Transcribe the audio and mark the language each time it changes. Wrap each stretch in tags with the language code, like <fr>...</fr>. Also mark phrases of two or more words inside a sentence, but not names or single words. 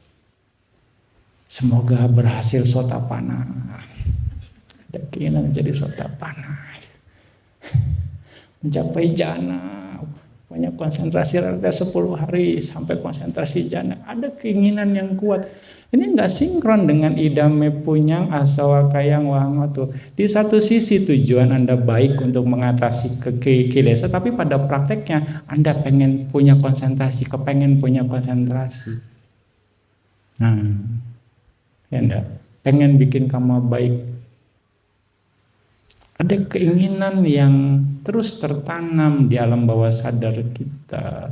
<id>Semoga berhasil sotapana. Ada keinginan menjadi sotapana. Mencapai jana. Punya konsentrasi ada 10 hari sampai konsentrasi jana. Ada keinginan yang kuat. Ini enggak sinkron dengan</id> <pi>idame punyang asawa kayang wahangatu.</pi> <id>Di satu sisi tujuan Anda baik untuk mengatasi kilesa, tapi pada prakteknya Anda pengen punya konsentrasi, kepengen punya konsentrasi. Nah, ya enggak? Pengen bikin kamu baik. Ada keinginan yang terus tertanam di alam bawah sadar kita.</id>